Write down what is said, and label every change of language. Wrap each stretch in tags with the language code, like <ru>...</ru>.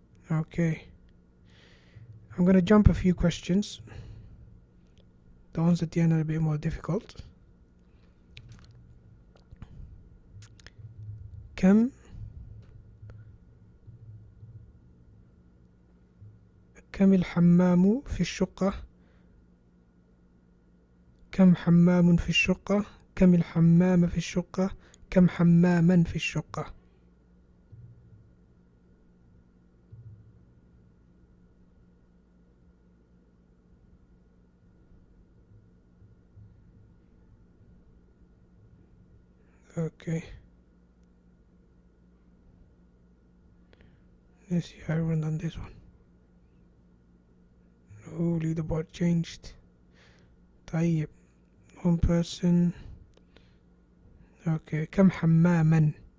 <en>Okay. I'm gonna jump a few questions. The ones at the end are a bit more difficult.</en> <ar>كم الحمام في الشقة؟ كم حمام في الشقة؟ كم الحمام في الشقة؟ كم حماما في الشقة؟ Okay.</ar> <en>Let's see how everyone done this one. Oh, leaderboard changed. طيب. One person. Okay.</en> <ar>كم حماما.</ar>